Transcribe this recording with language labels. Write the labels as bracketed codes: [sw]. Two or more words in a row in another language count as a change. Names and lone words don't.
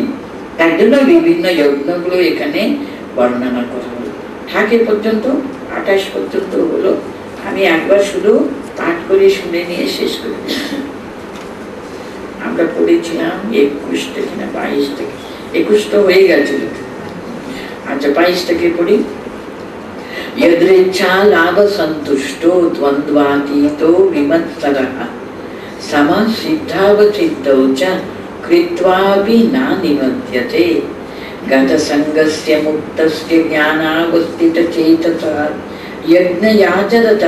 [bn] তার জন্য বিভিন্ন যজ্ঞগুলো এখানে বর্ণনা করা হলো। থাকে পর্যন্ত 28 পর্যন্ত হলো। আমি একবার শুধু পাঠ করে শুনে নিয়ে শেষ করে দিলাম। আমরা পড়েছিলাম 21 থেকে না 22 থেকে, 21 তো হয়ে গেছিল। আচ্ছা 22 থেকে পড়ি। [sa] यदृच्छा लाभ संतुष्टो द्वन्द्वातीतो विमत्सरः समः सिद्धावसिद्धौ च कृत्वापि न निबध्यते गतसङ्गस्य मुक्तस्य ज्ञानावस्थितचेतसः यज्ञयाचरतः